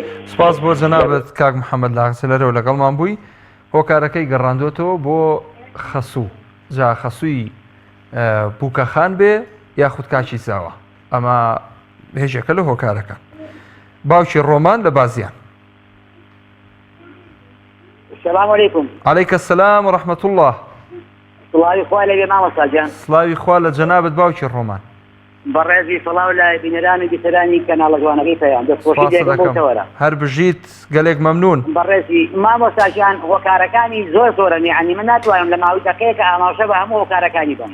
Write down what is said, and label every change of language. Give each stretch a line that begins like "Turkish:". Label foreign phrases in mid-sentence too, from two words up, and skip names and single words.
Central Kurdish: سپاس بۆ جەنابەت کاک محەممەد لە ئاغزەلەرەوە لەگەڵمان بووی هۆکارەکەی گەڕاندۆتەوە بۆ خەسوو جا خەسووی بووکەخان بێ یاخود کاچی زاوە ئەمە هێژەکە لە هۆکارەکە باوکی ڕۆمان لە بازیان
Arabic: السلام عليكم. عليك السلام ورحمة الله.
Central Kurdish: سڵاوی خوا لەبێ مامۆستاجان. سڵاوی خوا لە جەنابەت باوکی ڕۆمان. بەڕێزی سڵاو لە بینەران و بیسەرانی کەناڵە جوانەکەی پێیان دەستخۆشی دێکەوەرە. هەر بژیت گەلێک مەمنون. بەڕێزی مامۆستاجان هۆکارەکانی زۆرن یعنی من ناتوانم لە ماوەی دەقەیەکە ئاماژە بە هەموو هۆکارەکانی بم.